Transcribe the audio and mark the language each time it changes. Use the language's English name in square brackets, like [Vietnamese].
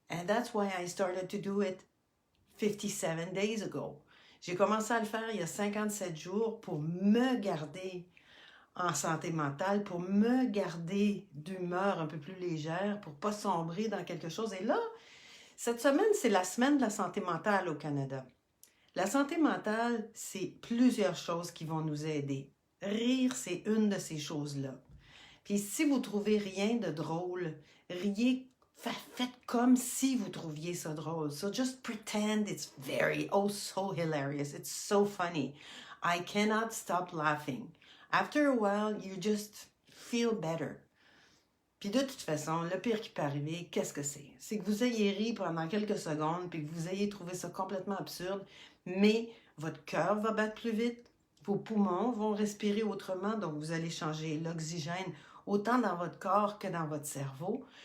[English] And that's why I started to do it 57 days ago. [French] J'ai commencé à le faire il y a 57 jours pour me garder en santé mentale, pour me garder d'humeur un peu plus légère, pour pas sombrer dans quelque chose. Et là, cette semaine, c'est la semaine de la santé mentale au Canada. La santé mentale, c'est plusieurs choses qui vont nous aider. Rire, c'est une de ces choses-là. Puis si vous trouvez rien de drôle, riez, faites comme si vous trouviez ça drôle. [English] So just pretend it's so hilarious. It's so funny. I cannot stop laughing. After a while, you just feel better. [French] Puis de toute façon, le pire qui peut arriver, qu'est-ce que c'est? C'est que vous ayez ri pendant quelques secondes, puis que vous ayez trouvé ça complètement absurde, mais votre cœur va battre plus vite, vos poumons vont respirer autrement, donc vous allez changer l'oxygène autant dans votre corps que dans votre cerveau.